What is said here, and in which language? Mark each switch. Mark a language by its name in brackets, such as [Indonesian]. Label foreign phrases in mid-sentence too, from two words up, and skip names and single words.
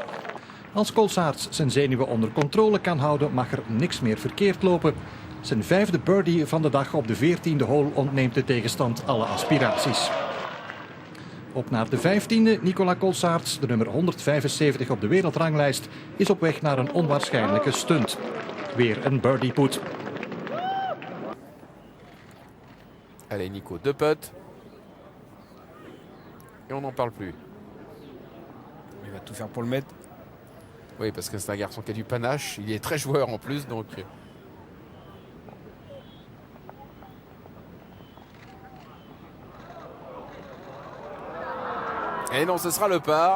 [Dutch] Als Colsaert zijn zenuwen onder controle kan houden, mag er niks meer verkeerd lopen. Zijn 5e birdie van de dag op de 14e hole ontneemt de tegenstand alle aspiraties. op naar de 15e. Nicolas Colsaerts, de nummer 175 op de wereldranglijst, is op weg naar een onwaarschijnlijke stunt. Weer een birdie put. [French] Allez Nico, 2 putts. Et on n'en parle plus. Il va tout faire pour le mettre. Oui, parce que c'est un garçon qui a du panache. Il est très joueur en plus, donc... Et non, ce sera le par.